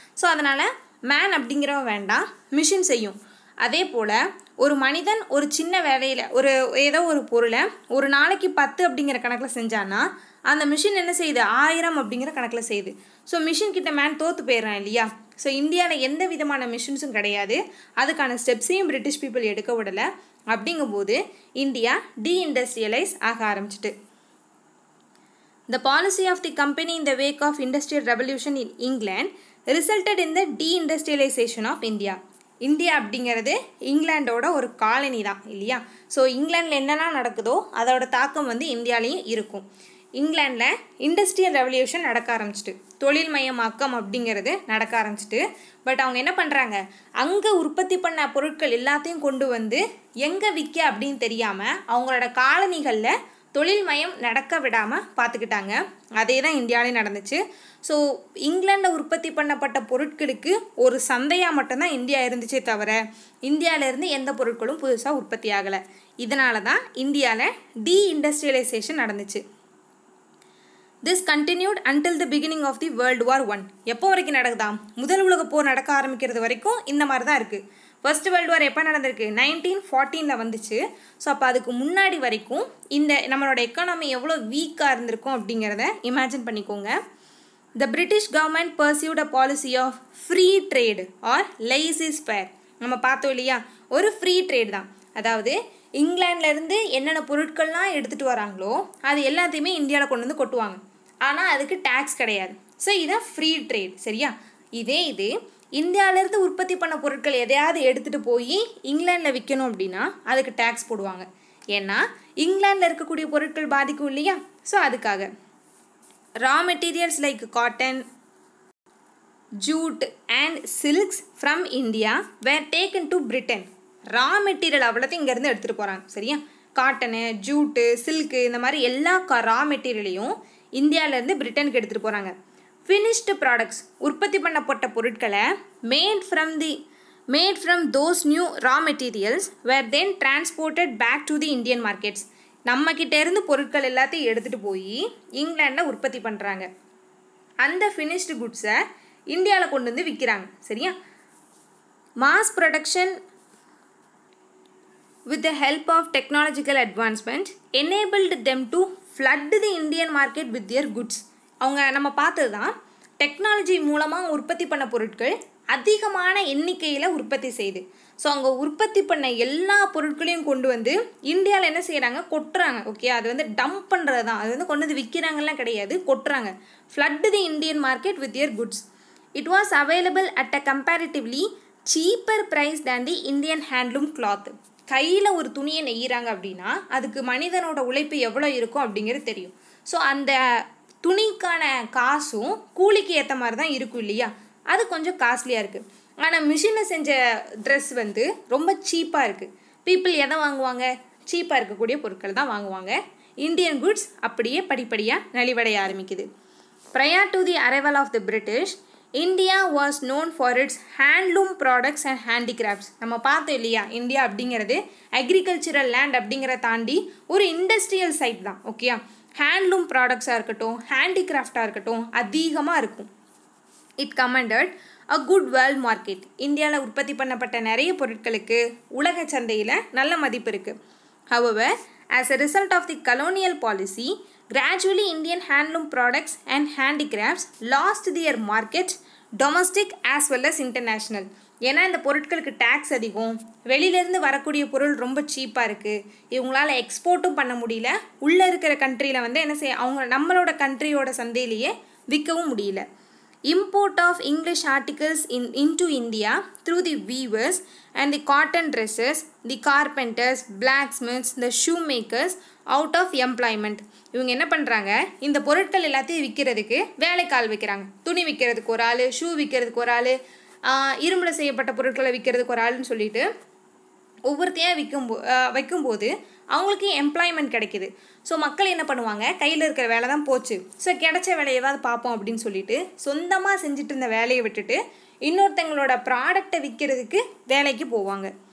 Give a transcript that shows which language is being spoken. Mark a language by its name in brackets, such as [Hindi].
[Tamil] So அதனால் man அப்படிங்கிறவன் வேண்டாம், மிஷின் செய்யும். அதே போல் ஒரு மனிதன் ஒரு சின்ன வேலையில் ஏதோ ஒரு பொருளை ஒரு நாளைக்கு 10 அப்படிங்கிற கணக்கில் செஞ்சான்னா அந்த மிஷின் என்ன செய்யுது, 1000 அப்படிங்கிற கணக்கில் செய்யுது. ஸோ மிஷின் கிட்ட மேன் தோற்று போயிடுறான் இல்லையா? ஸோ இந்தியாவில் எந்த விதமான மிஷின்ஸும் கிடையாது. அதுக்கான ஸ்டெப்ஸையும் பிரிட்டிஷ் பீப்புள் எடுக்க விடலை. அப்படிங்கும்போது இந்தியா டீஇண்டஸ்ட்ரியலைஸ் ஆக ஆரம்பிச்சிட்டு. [English] The policy of the company in the wake of Industrial Revolution in England resulted in the deindustrialization of India. [Tamil] India அப்படிங்கிறது இங்கிலாண்டோட ஒரு காலனி தான் இல்லையா? ஸோ இங்கிலாண்டில் என்னென்னா நடக்குதோ அதோட தாக்கம் வந்து இந்தியாவிலையும் இருக்கும். இங்கிலாண்டில் இண்டஸ்ட்ரியல் ரெவல்யூஷன் நடக்க ஆரம்பிச்சிட்டு, தொழில் மயமாக்கம் அப்படிங்கிறது நடக்க ஆரம்பிச்சிட்டு. பட் அவங்க என்ன பண்ணுறாங்க, அங்கே உற்பத்தி பண்ண பொருட்கள் எல்லாத்தையும் கொண்டு வந்து எங்கே விற்க அப்படின்னு தெரியாமல் அவங்களோட காலனிகளில் தொழில் மயம் நடக்க விடாமல் பார்த்துக்கிட்டாங்க. அதே தான் இந்தியாவிலையும் நடந்துச்சு. ஸோ இங்கிலாண்டில் உற்பத்தி பண்ணப்பட்ட பொருட்களுக்கு ஒரு சந்தையாக மட்டும்தான் இந்தியா இருந்துச்சே தவிர இந்தியாவிலேருந்து எந்த பொருட்களும் புதுசாக உற்பத்தி ஆகலை. இதனால தான் இந்தியாவில் டீஇண்டஸ்ட்ரியலைசேஷன் நடந்துச்சு. [English] This continued until the beginning of the World War I. [Tamil] எப்போ வரைக்கும் நடக்குதா? முதல் உலக போர் நடக்க ஆரம்பிக்கிறது வரைக்கும் இந்த மாதிரி தான் இருக்குது. ஃபர்ஸ்ட் வேர்ல்டு வார் எப்போ நடந்திருக்கு? 1914 வந்துச்சு. ஸோ அப்போ அதுக்கு முன்னாடி வரைக்கும் இந்த நம்மளோட எக்கானமி எவ்வளோ வீக்காக இருந்திருக்கும் அப்படிங்கிறத இமேஜின் பண்ணிக்கோங்க. [English] The British government pursued a policy of free trade or laissez-faire. [Tamil] நம்ம பார்த்தோம் இல்லையா? ஒரு ஃப்ரீ ட்ரேட் தான். அதாவது இங்கிலாந்துலேருந்து என்னென்ன பொருட்கள்லாம் எடுத்துகிட்டு வராங்களோ அது எல்லாத்தையுமே இந்தியாவில் கொண்டு வந்து கொட்டுவாங்க. ஆனால் அதுக்கு டேக்ஸ் கிடையாது. ஸோ இதான் ஃப்ரீ ட்ரேட். சரியா? இது இந்தியாவிலேருந்து உற்பத்தி பண்ண பொருட்கள் எதையாவது எடுத்துகிட்டு போய் இங்கிலாண்டில் விற்கணும் அப்படின்னா அதுக்கு டேக்ஸ் போடுவாங்க. ஏன்னா இங்கிலாண்டில் இருக்கக்கூடிய பொருட்கள் பாதிக்கும் இல்லையா? ஸோ அதுக்காக [English] Raw materials like cotton, jute and silks from India were taken to Britain. [Tamil] Raw material அவ்வளோத்தையும் இங்கேருந்து எடுத்துகிட்டு போகிறாங்க. சரியா? காட்டனு, ஜூட்டு, சில்க்கு இந்த மாதிரி எல்லா ரா மெட்டீரியலையும் இந்தியாவிலேருந்து பிரிட்டனுக்கு எடுத்துகிட்டு போகிறாங்க. [English] finished products, [Tamil] உற்பத்தி பண்ணப்பட்ட பொருட்களை [English] Made from those new raw materials were then transported back to the Indian markets. [Tamil] நம்மக்கிட்ட இருந்து பொருட்கள் எல்லாத்தையும் எடுத்துகிட்டு போய் இங்கிலாண்டில் உற்பத்தி பண்ணுறாங்க. அந்த ஃபினிஷ்டு குட்ஸை இந்தியாவில் கொண்டு வந்து விற்கிறாங்க. சரியா? [English] Mass production with the help of technological advancement enabled them to flood the Indian market with their goods. [Tamil] அவங்க நம்ம பார்த்தது தான், டெக்னாலஜி மூலமாக உற்பத்தி பண்ண பொருட்கள் அதிகமான எண்ணிக்கையில் உற்பத்தி செய்யுது. ஸோ அவங்க உற்பத்தி பண்ண எல்லா பொருட்களையும் கொண்டு வந்து இந்தியாவில் என்ன செய்கிறாங்க, கொட்டுறாங்க. ஓகே, அது வந்து டம்ப் பண்ணுறது தான். அது வந்து கொண்டு வந்து விற்கிறாங்கலாம் கிடையாது, கொட்டுறாங்க. [English] flood the Indian market with their goods. It was available at a comparatively cheaper price than the Indian handloom cloth. [Tamil] கையில் ஒரு துணியை நெய்கிறாங்க அப்படின்னா அதுக்கு மனிதனோட உழைப்பு எவ்வளோ இருக்கும் அப்படிங்கிறது தெரியும். ஸோ அந்த துணிக்கான காசும் கூலிக்கு ஏற்ற மாதிரி தான் இருக்கும் இல்லையா? அது கொஞ்சம் காஸ்ட்லியாக இருக்குது. ஆனால் மிஷினில் செஞ்ச ட்ரெஸ் வந்து ரொம்ப சீப்பாக இருக்குது. பீப்புள் எதை வாங்குவாங்க? சீப்பாக இருக்கக்கூடிய பொருட்கள் தான் வாங்குவாங்க. இந்தியன் குட்ஸ் அப்படியே படிப்படியாக நலிவடைய ஆரம்பிக்குது. [English] Prior to the arrival of the British, India was known for its handloom products and handicrafts. [Tamil] நம்ம பார்த்தோம் இல்லையா, இந்தியா அப்படிங்கிறது அக்ரிகல்ச்சரல் லேண்ட் அப்படிங்கிற தாண்டி ஒரு இண்டஸ்ட்ரியல் சைட் தான். ஓகேயா, ஹேண்ட்லூம் ப்ராடக்ட்ஸாக இருக்கட்டும், ஹேண்டிகிராஃப்டாக இருக்கட்டும் அதிகமாக இருக்கும். [English] It commanded a good world market. [Tamil] இந்தியாவில் உற்பத்தி பண்ணப்பட்ட நிறைய பொருட்களுக்கு உலக சந்தையில் நல்ல மதிப்பு இருக்குது. [English] However, as a result of the colonial policy, gradually Indian handloom products and handicrafts lost their market, domestic as well as international. [Tamil] ஏன்னா இந்த பொருட்களுக்கு டேக்ஸ் அதிகம், வெளியிலேருந்து வரக்கூடிய பொருள் ரொம்ப சீப்பாக இருக்குது, இவங்களால எக்ஸ்போர்ட்டும் பண்ண முடியல, உள்ளே இருக்கிற கண்ட்ரியில் வந்து என்ன செய்ய அவங்க நம்மளோட கண்ட்ரியோட சந்தையிலேயே விற்கவும் முடியல. [English] Import of English articles into India through the weavers and the cotton dressers, the carpenters, blacksmiths, the shoemakers out of employment. [Tamil] இவங்க என்ன பண்ணுறாங்க, இந்த பொருட்கள் எல்லாத்தையும் விற்கிறதுக்கு வேலைக்கால் வைக்கிறாங்க. துணி விற்கிறதுக்கு ஒரு ஆள், ஷூ விற்கிறதுக்கு ஒரு ஆள், இரும்பில் செய்யப்பட்ட பொருட்களை விற்கிறதுக்கு ஒரு ஆள்னு சொல்லிட்டு ஒவ்வொருத்தையாக வைக்கும்போது அவங்களுக்கு எம்ப்ளாய்மெண்ட் கிடைக்கிது. ஸோ மக்கள் என்ன பண்ணுவாங்க, கையில் இருக்கிற வேலை தான் போச்சு, ஸோ கிடைச்ச வேலையேவாது பார்ப்போம் அப்படின்னு சொல்லிட்டு சொந்தமாக செஞ்சுட்டு இருந்த வேலையை விட்டுட்டு இன்னொருத்தங்களோட ப்ராடக்டை விற்கிறதுக்கு வேலைக்கு போவாங்க.